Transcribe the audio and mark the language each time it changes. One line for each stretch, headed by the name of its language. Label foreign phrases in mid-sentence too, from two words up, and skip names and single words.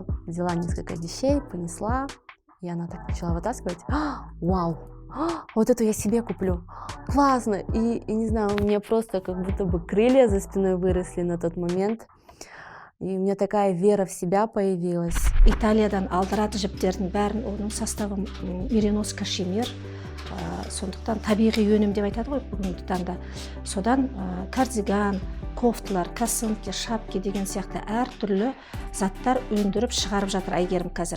Russian: Взяла несколько вещей, понесла, и она так начала вытаскивать. Вау, вот эту я себе куплю. Классно! И не знаю, у меня просто как будто бы крылья за спиной выросли на тот момент. И у меня такая вера в себя появилась.
Kazakh: Италиядан алдырады жіптердің бәрін, оның составы меринос кашемир. Сондықтан табиғи өнім деп айтады ғой бүгінгі таңда. Содан кардиган, кофталар,
Russian: косынки, шапки
Kazakh: деген сияқты әртүрлі заттар өндіріп шығарып жатыр Айгерім қазір.